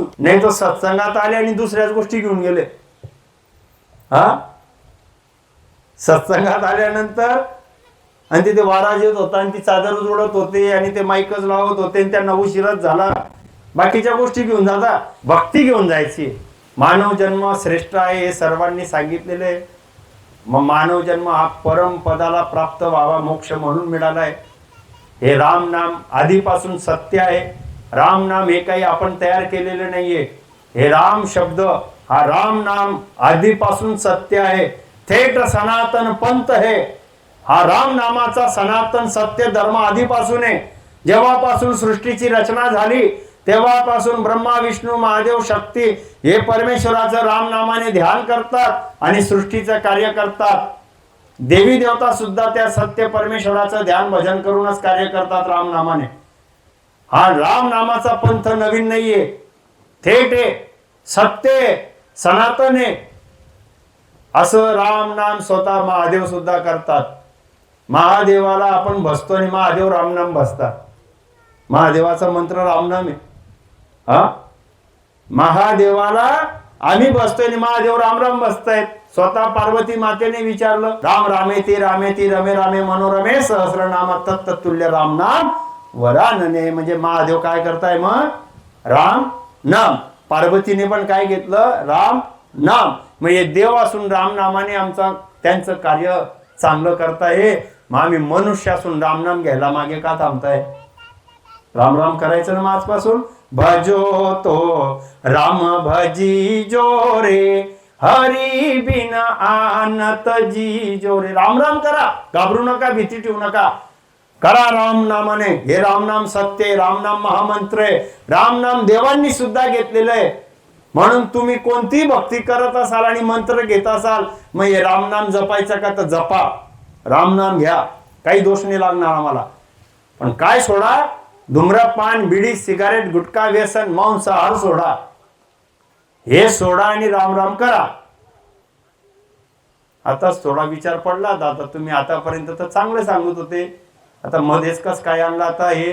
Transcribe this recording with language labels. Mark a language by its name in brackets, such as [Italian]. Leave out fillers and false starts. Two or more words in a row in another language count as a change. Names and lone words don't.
[Marathi] नाही तर सत्संगात आले आणि दुसऱ्याच गोष्टी घेऊन गेले. हा सत्संगात आल्यानंतर आणि तिथे वाराज येत होता आणि ती चादर जोडत होते आणि ते माईकच लावत होते आणि त्यांना उशीरच झाला. बाकीच्या गोष्टी घेऊन जाता, भक्ती घेऊन जायची. मानव जन्म श्रेष्ठ आहे हे सर्वांनी सांगितलेले. मग मानव जन्म हा परम पदाला प्राप्त व्हावा मोक्ष म्हणून मिळालाय. हे राम नाम आधीपासून सत्य आहे. राम नाम हे काही आपण तयार केलेले नाहीये. हे राम शब्द, हा राम नाम आधीपासून सत्य आहे. थेट सनातन पंथ है. हा राम नामाचा सनातन सत्य धर्म आधीपासून आहे. जेव्हापासून सृष्टीची रचना झाली तेव्हापासून ब्रह्मा, विष्णू, महादेव, शक्ती हे परमेश्वराचं राम नामाने ध्यान करतात आणि सृष्टीचं कार्य करतात. देवी देवता सुद्धा त्या सत्य परमेश्वराचं ध्यान भजन करूनच कार्य करतात राम नामाने. हा राम नामाचा पंथ नवीन नाहीये, थेट आहे, सत्य आहे, सनातन आहे. असं राम नाम स्वतः महादेव सुद्धा करतात. महादेवाला आपण बसतो आणि महादेव रामनाम बसतात. महादेवाचा मंत्र रामनाम आहे. हा महादेवाला आम्ही बसतोय आणि महादेव राम राम बसतायत. स्वतः पार्वती मातेने विचारलं, [Sanskrit] राम रामेती रामेती रमे रामे मनोरमे सहस्रनाम तत्तुल्य राम नाम वरानने. [Marathi] म्हणजे महादेव काय करताय मग? राम नाम. पार्वतीने पण काय घेतलं? राम नाम. म्हणजे देव असून राम नामाने आमचा त्यांचं कार्य चांगलं करताय. मग आम्ही मनुष्य असून राम नाम घ्यायला मागे का थांबताय? राम राम करायचं ना मग आजपासून. [Hindi] भजो तो राम भजी जो रे हरी बिन आणत जी जो रे. [Marathi] राम राम करा, घाबरू नका, भीती ठेवू नका, करा राम नामाने. हे राम नाम सत्य आहे, राम नाम महामंत्र आहे. राम नाम देवांनी सुद्धा घेतलेलं आहे. म्हणून तुम्ही कोणती भक्ती करत असाल आणि मंत्र घेत असाल, मग हे राम नाम जपायचं का तर जपा, राम नाम घ्या, काही दोष नाही लागणार आम्हाला. पण काय सोडा? धूम्रपान, बिडी, सिगारेट, गुटखा, व्यसन, मांसाहार सोडा. हे सोडा आणि राम राम करा. आताच थोडा विचार पडला दादा, तुम्ही आतापर्यंत तर चांगले सांगत होते, आता मध्येच कस काय आणला आता हे?